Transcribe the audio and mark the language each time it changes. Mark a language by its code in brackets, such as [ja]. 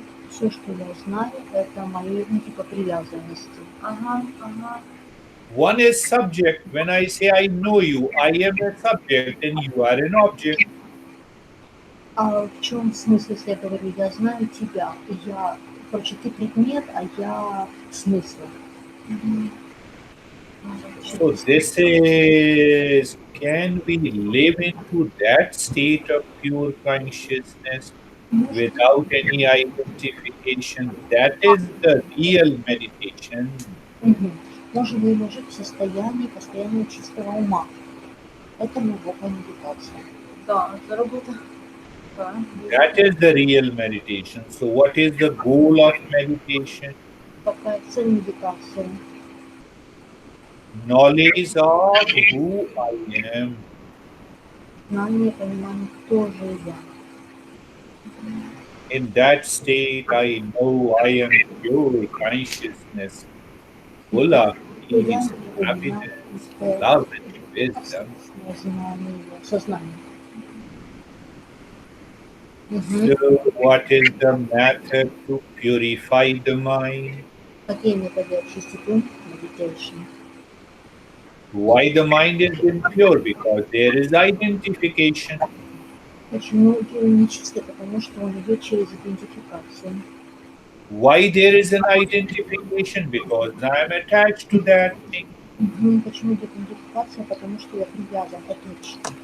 [ru] Все, что я знаю, это мои, типа, привязанности. Ага, ага. [en] One is subject. When I say I know you, I am a subject and you are an object. [ru] А в чем смысл, если я говорю, я знаю тебя, короче, ты предмет, а я смысл. [en] So this is, can we live into that state of pure consciousness without any identification? That is the real meditation. [ru] Можем ли мы жить в состоянии постоянного чистого ума? Это глубокая медитация. [uk] Да, це робота. Да. [en] That is the real meditation. So what is the goal of meditation? [ru] Какая цель медитации? [en] Knowledge of who I am. [ru] Знание, понимание, кто же я. [en] In that state, I know I am pure consciousness, full of peace, happiness, love, and wisdom. [ru] Сознание. [en] So, what is the method to purify the mind? [ru] Какие методы очистить ум? [en] Meditation. Why the mind is impure? Because there is identification. [ru] Почему ум нечистый? Потому что он идет через идентификацию. [en] Why there is an identification? Because I am attached to that thing. [ru] Почему идет идентификация? Потому что я привязан, отлично.